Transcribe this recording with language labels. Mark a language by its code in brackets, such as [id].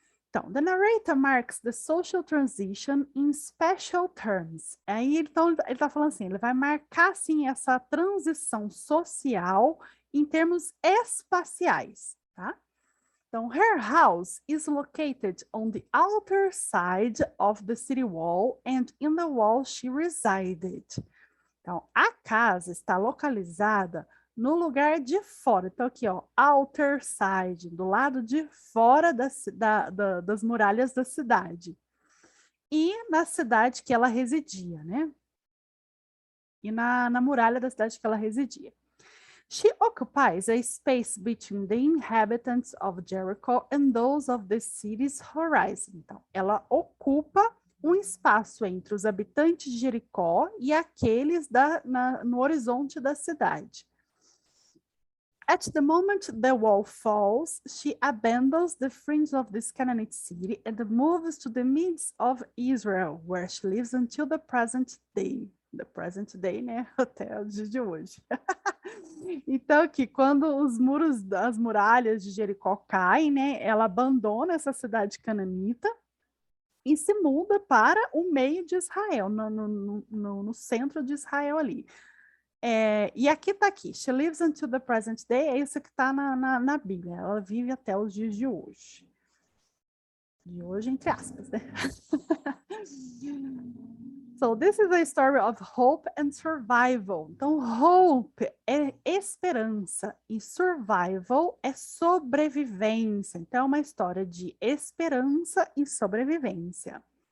[en] Então, the narrator marks the social transition in special terms. [pt] Aí, então, ele está falando assim, ele vai marcar, assim, essa transição social em termos espaciais, tá? [en] Então, her house is located on the outer side of the city wall and in the wall she resided. [pt] Então, a casa está localizada no lugar de fora. Então, aqui, ó, [en] outer side, [pt] do lado de fora das muralhas da cidade. E na cidade que ela residia, né? E na muralha da cidade que ela residia. [en] She occupies a space between the inhabitants of Jericho and those of the city's horizon. [pt] Então, ela ocupa um espaço entre os habitantes de Jericó e aqueles no horizonte da cidade. [en] At the moment the wall falls, she abandons the fringe of this Canaanite city and moves to the midst of Israel, where she lives until the present day. The present day, [pt] né? Até o dia de hoje. Então, aqui, quando os muros, as muralhas de Jericó caem, né? Ela abandona essa cidade cananita e se muda para o meio de Israel, no centro de Israel ali. E aqui está aqui, [en] she lives until the present day, [pt] é isso que está na Bíblia, ela vive até os dias de hoje. De hoje, entre aspas, né? [en] So, this is a story of hope and survival. [pt] Então, hope é esperança e survival é sobrevivência. Então, é uma história de esperança e sobrevivência.